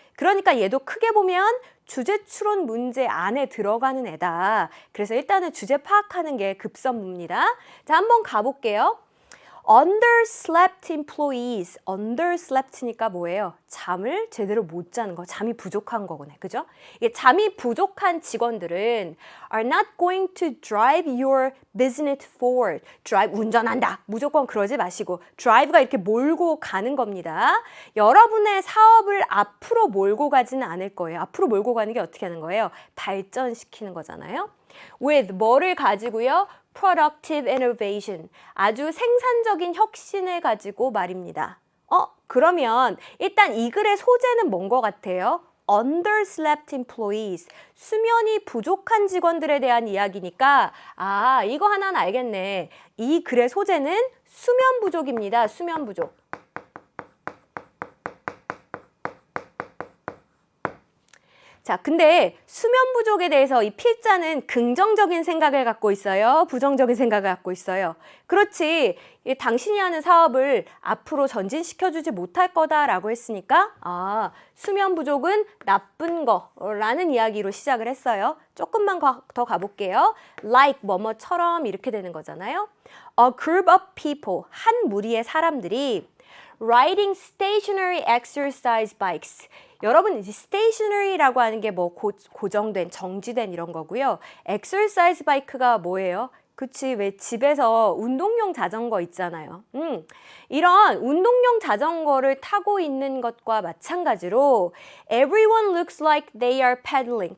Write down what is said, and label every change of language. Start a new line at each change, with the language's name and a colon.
Korean: 그러니까 얘도 크게 보면 주제 추론 문제 안에 들어가는 애다. 그래서 일단은 주제 파악하는 게 급선무입니다. 자, 한번 가볼게요.
English: Underslept employees.
Korean: Underslept니까 뭐예요? 잠을 제대로 못 자는 거, 잠이 부족한 거구나. 그죠? 이게 잠이 부족한 직원들은
English: are not going to drive your business forward.
Korean: drive, 운전한다. 무조건 그러지 마시고 drive가 이렇게 몰고 가는 겁니다. 여러분의 사업을 앞으로 몰고 가지는 않을 거예요. 앞으로 몰고 가는 게 어떻게 하는 거예요? 발전시키는 거잖아요. with 뭐를 가지고요?
English: productive innovation.
Korean: 아주 생산적인 혁신을 가지고 말입니다. 그러면 일단 이 글의 소재는 뭔 것 같아요?
English: underslept employees.
Korean: 수면이 부족한 직원들에 대한 이야기니까 아, 이거 하나는 알겠네. 이 글의 소재는 수면 부족입니다. 수면 부족. 자, 근데 수면 부족에 대해서 이 필자는 긍정적인 생각을 갖고 있어요? 부정적인 생각을 갖고 있어요? 그렇지. 당신이 하는 사업을 앞으로 전진시켜주지 못할 거다라고 했으니까 아, 수면 부족은 나쁜 거라는 이야기로 시작을 했어요. 조금만 더 가볼게요. like 뭐뭐처럼 이렇게 되는 거잖아요.
English: A group of people,
Korean: 한 무리의 사람들이
English: riding stationary exercise bikes.
Korean: 여러분 이제 stationary라고 하는 게 뭐 고정된, 정지된 이런 거고요. exercise bike가 뭐예요? 그치, 왜 집에서 운동용 자전거 있잖아요. 이런 운동용 자전거를 타고 있는 것과 마찬가지로
English: everyone looks like they are pedaling.